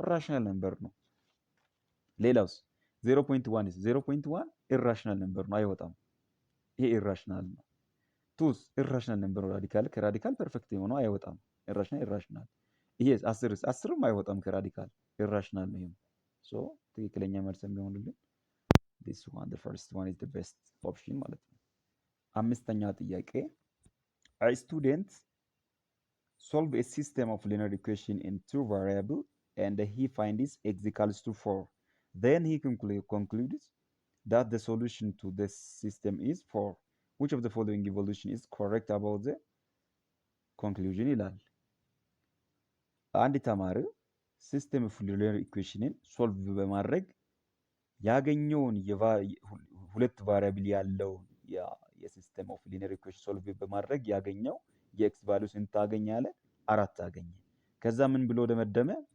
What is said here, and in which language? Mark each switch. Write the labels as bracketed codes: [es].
[am] ራሽናል ነምበር ነው። ሌላውስ 0.1 ኢራሽናል ነምበር ነው፣ አይወጣም። ይሄ ኢራሽናል ነው። ቱስ ኢራሽናል ነምበር ነው። ራዲካል ከራዲካል ፐርፌክት የሆነው አይወጣም። ኢራሽናል። ይሄ 10ም አይወጣም ከራዲካል ኢራሽናል ነው። ይሄም ሶ ትክክለኛ መልስ የሚሆንልን [en] this one, the first one is the best option [am] ማለት ነው። አምስተኛ ጥያቄ [en] a student solve a system of linear equation in two variables and he finds x equals to 4. Then he concludes that the solution to this system is 4. Which of the following evolution is correct about the conclusion [am] ይላል። አንድ ተማሪ ሲስተም ኦፍ ሊኒየር ኢኩዌሽንን ሶልቭ በማድረግ ያገኘውን ሁለት ቫሪያብል ያለው የሲስተም ኦፍ ሊኒየር ኢኩዌሽን ሶልቭ በማድረግ ያገኘው የኤክስ ቫልዩ ስንት አገኘ አለ? 4 አገኘ። ከዛ ምን ብሎ ደመደመ?